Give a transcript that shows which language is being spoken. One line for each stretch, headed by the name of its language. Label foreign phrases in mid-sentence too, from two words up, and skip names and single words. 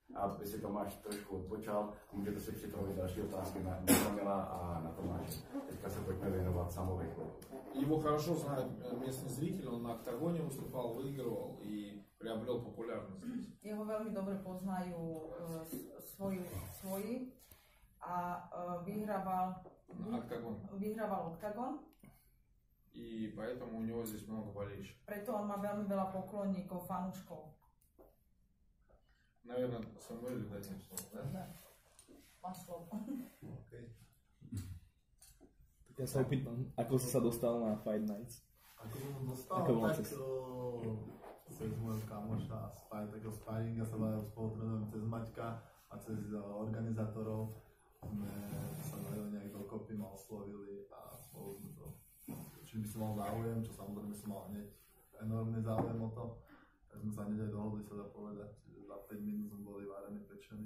Czech: aby si Tomáš trošku odpočal. Můžete si připravit další otázky na Kamila a na Tomáše. Teďka se pojďme věnovat Samovi.
Russian: Его хорошо знает местный зритель, он на октагоне выступал, выигрывал и приобрел популярность.
Slovak: Jeho veľmi dobre poznajú svoji a vyhrával Octagon.
Russian: И поэтому у него здесь много болельщиков.
Slovak: Preto on má veľmi veľa poklonníkov, fanúškov.
Russian: Наверное, Самуэль дать им слово, да?
Slovak: Má slovo. Okay. Ja sa opýtam, ako si sa dostal na Fight Nights? Ako som dostal, tak cez môjho kamoša z takého sparinga sa spolutrenujem cez Maťka a cez organizátorov sme sa nejak dokopy ma oslovili a spolu sme to, či by som mal záujem, čo samozrejme som mal hneď enormný záujem o to, tak sme sa hneď aj dohodli, sa dá povedať, že za 5 minút sme boli varení, pečení.